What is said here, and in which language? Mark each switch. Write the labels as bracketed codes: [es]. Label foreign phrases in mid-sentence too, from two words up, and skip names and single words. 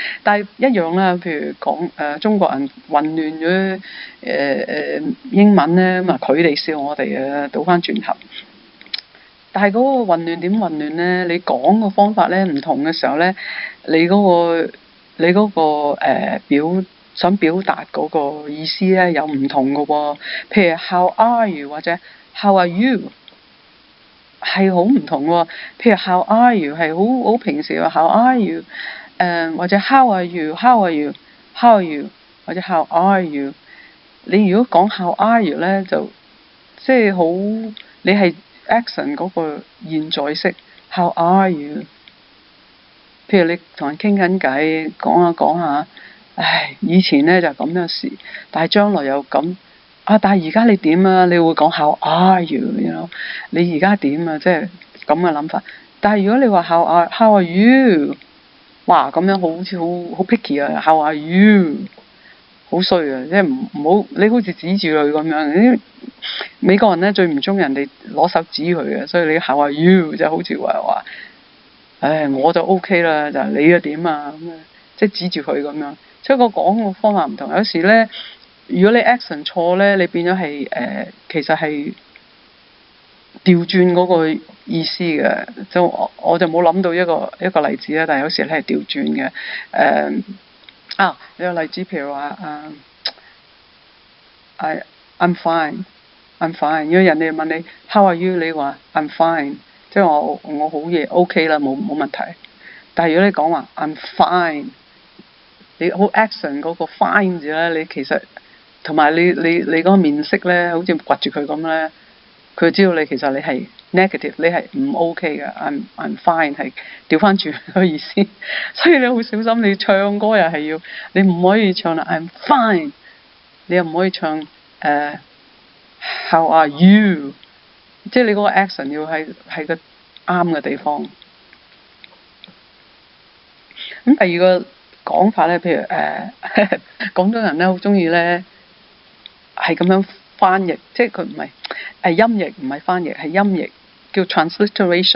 [yue] 但係一樣啦，譬如講中國人混亂咗英文咧，咁佢哋笑我哋倒翻轉頭。但係嗰個混亂點混亂咧？你講個方法咧唔同嘅時候咧，你嗰個想表達嗰個意思咧有唔同嘅喎。譬如 [en] How are you [yue] 或者 [en] How are you [yue] 係好唔同喎。譬如 [en] How are you [yue] 係好平時話 [en] How are you [yue] 或者 [en] How are you How are you How are you 或者 How are you。 [yue] 你如果講 [en] How are you [yue] 咧，就即係好你係 action 嗰個現在式 [en] How are you。 [yue] 譬如你同人傾緊偈，講下，唉，以前咧就咁樣事，但係將來又咁但係而家你點啊？你會講 [en] How are you？ you know？ [yue] 你而家點啊？即係咁嘅諗法。但係如果你話 [en] How are you？ [yue] 哇，咁樣好似好 picky 啊 ！ [en] How are you？ [yue] 好衰啊！即係唔好，你好似指住佢咁樣。美國人咧最唔中意人哋攞手指佢嘅，所以你 [en] How are you？ [yue] 就好似話。唉，我就 OK 啦，就你又點啊咁即係指住佢咁樣。所以個講個方法唔同。有時咧，如果你 action 錯咧，你變咗係其實係調轉嗰個意思嘅。就我就冇諗到一個例子啦，但係有時咧係調轉嘅。有個例子譬如話 [en] I'm fine。 [yue] 如果人哋問你 [en] How are you？ [yue] 你話 [en] I'm fine。 [yue] 即係我好嘢 OK 啦，冇問題。但係如果你講話 [en] I'm fine， [yue] 你好 action 嗰個 fine 字咧，你其實同埋你嗰個面色咧，好似掘住佢咁咧，佢知道你其實你係 negative， 你係唔 OK 嘅。 [en] I'm fine [yue] 係調翻轉個意思。所以你好小心，你唱歌又係要，你唔可以唱啦 [en] I'm fine， [yue] 你又唔可以唱 [en] How are you？ [yue] 即係你嗰個 action 要係個啱嘅地方。咁第二個講法咧，譬如廣東人咧好中意咧係咁樣翻譯，即係佢唔係音譯，唔係翻譯，係音譯叫 transliteration。